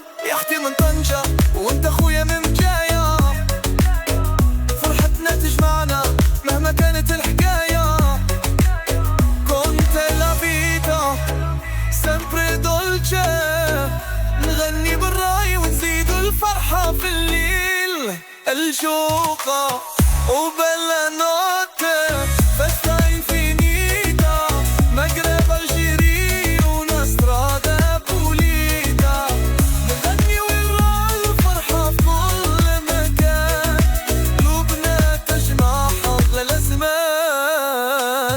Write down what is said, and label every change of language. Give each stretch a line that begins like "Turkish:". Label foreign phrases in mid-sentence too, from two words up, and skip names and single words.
Arabic: يا أختي من طنجة وأنت خويا من بجاية، فرحتنا تجمعنا مهما كانت الحكاية. كنت
Italian: la vita sempre dolce,
Arabic: نغني بالراي ونزيد الفرحة في الليل. الجوقة وبلا نوتة،
Italian: فesta infinita, Maghreb Algeri una strada pulita.
Arabic: نغني والراي والفرحة في كل مكان، قلوبنا تجمع أغلى الأزمان.